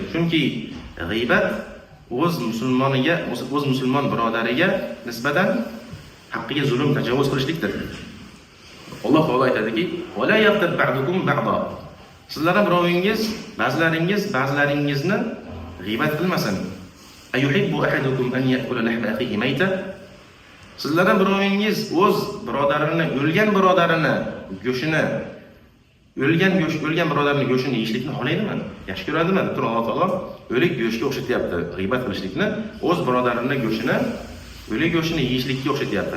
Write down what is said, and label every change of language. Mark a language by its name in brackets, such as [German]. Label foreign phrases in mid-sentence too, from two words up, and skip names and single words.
[Uzbek] Chunki g'iybat o'z musulmon birodariga nisbatan haqqiga zulm, tajovuz qilishlikdir. Alloh taolo aytadiki: [Arabic] "ولا يغتب بعضكم بعضا." [Uzbek] Sizlardan birovingiz, ba'zilaringizni g'iybat qilmasin. [Arabic] أيحب أحدكم أن يأكل لحم أخيه ميتا? [Uzbek] Sizlardan birovingiz o'z birodarini, o'lgan birodarining go'shtini yeyishlikni xohlaydimi? Yaxshi ko'radimi? Tur Alloh taolo o'lik go'shtga o'xshatyapti. G'iybat qilishlikni o'z birodarining go'shtini, o'lik go'shtini yeyishlikka o'xshatyapti.